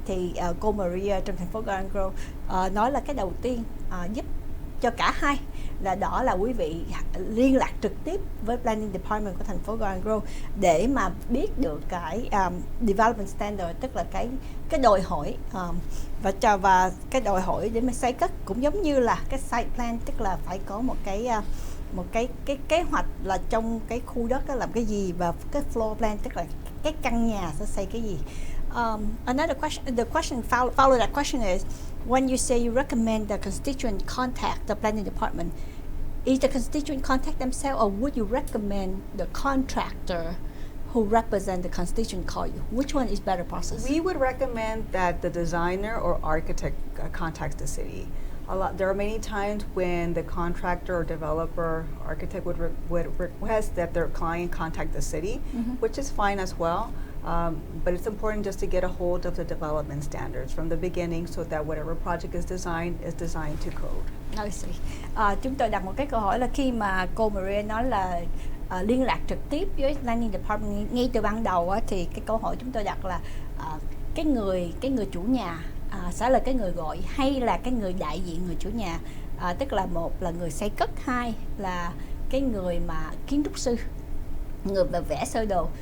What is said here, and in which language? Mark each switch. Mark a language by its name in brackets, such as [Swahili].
[Vietnamese] Thì cô Maria trong thành phố Garden Grove nói là cái đầu tiên giúp cho cả hai đó là quý vị liên lạc trực tiếp với Planning Department của thành phố Garden Grove để mà biết được cái development standard, tức là cái đòi hỏi và cái đòi hỏi để mà xây cất cũng giống như là cái site plan, tức là phải có một cái kế hoạch là trong cái khu đất đó làm cái gì, và cái floor plan, tức là cái căn nhà sẽ xây cái gì. [English] Another question, the question follow that question is, when you say you recommend the constituent contact the planning department, is the constituent contact themselves, or would you recommend the contractor who represent the constituent call you? Which one is better process? we would recommend that the designer or architect contacts the city. There are many times when the contractor or developer architect would request that their client contact the city, which is fine as well. But it's important just to get a hold of the development standards from the beginning, so that whatever project is designed to code. I see. [Vietnamese] Chúng tôi đặt một cái câu hỏi là khi mà cô Maria nói là liên lạc trực tiếp với Planning Department ngay từ ban đầu thì cái câu hỏi chúng tôi đặt là cái người chủ nhà sẽ là cái người gọi hay là cái người đại diện người chủ nhà, tức là một là người xây cất, hai là cái người mà kiến trúc sư, người mà vẽ sơ đồ.